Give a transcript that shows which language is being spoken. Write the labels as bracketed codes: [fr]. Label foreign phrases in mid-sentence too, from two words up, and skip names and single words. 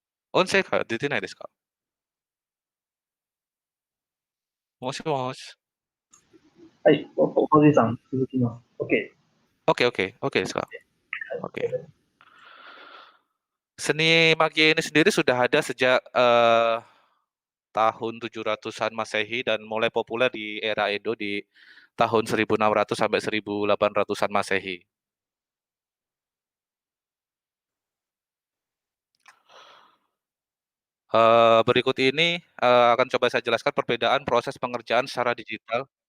[ja] 音声が出てないですか？もしもし。はい、おじいさん、続きます。OK。 Okeです ka? Oke. [id] Seni maki ini sendiri sudah ada sejak, tahun 700-an Masehi dan mulai populer di era Edo di tahun 1600 sampai 1800-an Masehi. Berikut ini, akan coba saya jelaskan perbedaan proses pengerjaan secara digital.